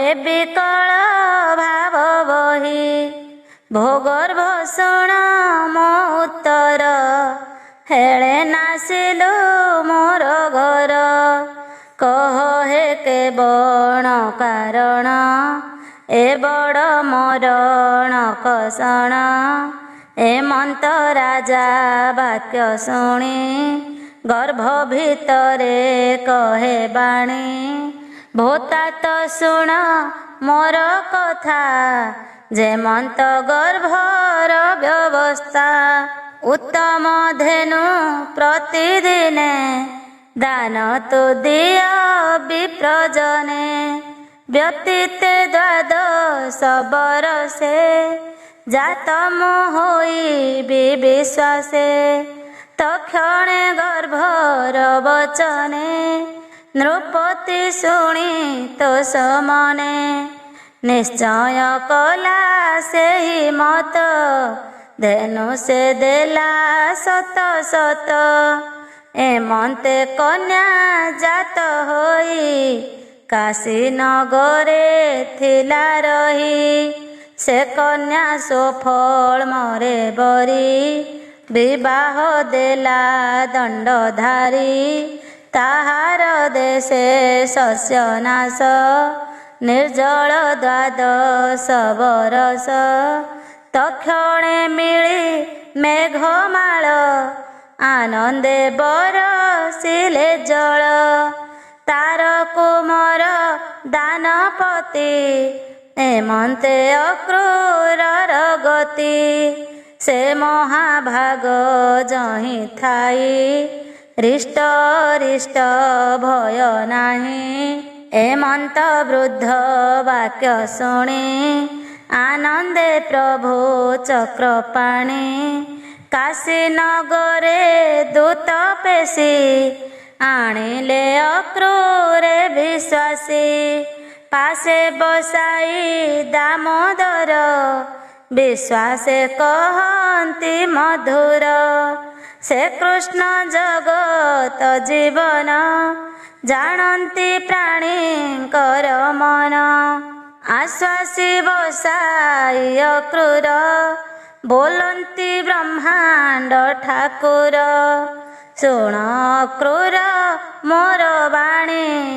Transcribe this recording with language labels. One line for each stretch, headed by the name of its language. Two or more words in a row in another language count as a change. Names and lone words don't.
Odia: ବିକଳ ଭାବ ବହି ଭୋଗର୍ଭ ଶୁଣ ମୋ ଉତ୍ତର ହେଳେ ନାସିଲୁ ମୋର ଘର କହ ହେ କେବଳ କାରଣ ଏ ବଡ଼ ମରଣ କଷଣ ଏମନ୍ତ ରାଜା ବାକ୍ୟ ଶୁଣି ଗର୍ଭ ଭିତରେ କହେ ବାଣୀ ଭୂତାତ ଶୁଣ ମୋର କଥା ଯେମନ୍ତ ଗର୍ଭର ବ୍ୟବସ୍ଥା ଉତ୍ତମ ଧେନୁ ପ୍ରତିଦିନେ ଦାନ ତୁ ଦିଅ ବିପ୍ରଜନେ ବ୍ୟତୀତେ ଦ୍ୱାଦଶ ବରଷେ ଜାତମ ହୋଇ ବିଶ୍ୱାସେ ତକ୍ଷଣେ ଗର୍ଭର ବଚନେ ନୃପତି ଶୁଣି ତୋ ସମନେ ନିଶ୍ଚୟ କଲା ସେ ହିଁ ମତ ଧେନୁ ସେ ଦେଲା ଶତ ଶତ ଏମନ୍ତେ କନ୍ୟା ଜାତ ହୋଇ କାଶୀ ନଗରେ ଥିଲା ରହି ସେ କନ୍ୟା ସୁଫଳ ମରେ ବରି ବିବାହ ଦେଲା ଦଣ୍ଡଧାରୀ ତାହାର ଦେଶେ ଶସ୍ୟନାଶ ନିର୍ଜଳ ଦ୍ୱାଦଶ ବରଷ ତକ୍ଷଣେ ମିଳି ମେଘମାଳ ଆନନ୍ଦେ ବରଷିଲେ ଜଳ ତାର କୁମର ଦାନପତି ଏମନ୍ତେ ଅକ୍ରୂରର ଗତି ସେ ମହାଭାଗ ଯହିଁ ଥାଇ ରିଷ୍ଟ ରିଷ୍ଟ ଭୟ ନାହିଁ ଏମନ୍ତ ବୃଦ୍ଧ ବାକ୍ୟ ଶୁଣି ଆନନ୍ଦେ ପ୍ରଭୁ ଚକ୍ରପାଣି କାଶୀ ନଗରେ ଦୂତ ପେଶି ଆଣିଲେ ଅକ୍ରୂରେ ବିଶ୍ୱାସୀ ପାଶେ ବସାଇ ଦାମୋଦର ବିଶ୍ୱାସେ କହନ୍ତି ମଧୁର ସେ କୃଷ୍ଣ ଜଗତ ଜୀବନ ଜାଣନ୍ତି ପ୍ରାଣୀଙ୍କର ମନ ଆଶ୍ୱାସି ବସାଇ ଅକ୍ରୂର ବୋଲନ୍ତି ବ୍ରହ୍ମାଣ୍ଡ ଠାକୁର ଶୁଣ ଅକ୍ରୂର ମୋର ବାଣୀ